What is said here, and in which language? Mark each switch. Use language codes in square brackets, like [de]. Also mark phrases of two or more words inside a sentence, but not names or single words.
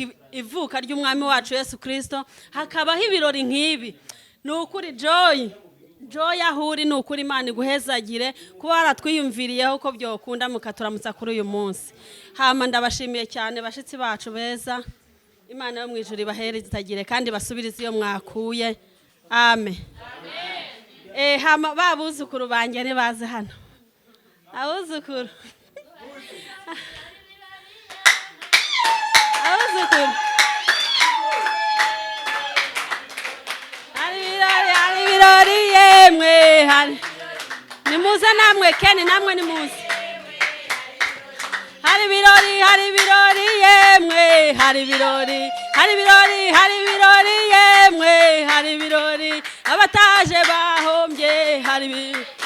[rn] ivuka ry'umwami wacu Yesu Kristo hakabaho ibirori nk'ibi nukuri joy ahuri nukuri Imana iguhezagire kuba waratwiyumviriyeho ko byokunda mukaturamutsa kuri uyu munsi hama ndabashimiye cyane bashitsi bacu beza Imana yo mwijuru ibaherezagire kandi basubirize iyo mwakuye amen hama babuzukuru banjye ne baze hano abuzukuru hari ibirori yemwe nimuze namwe Keni namwe nimuze hari ibirori yemwe hari ibirori yemwe hari ibirori abataje bahombye hari ibirori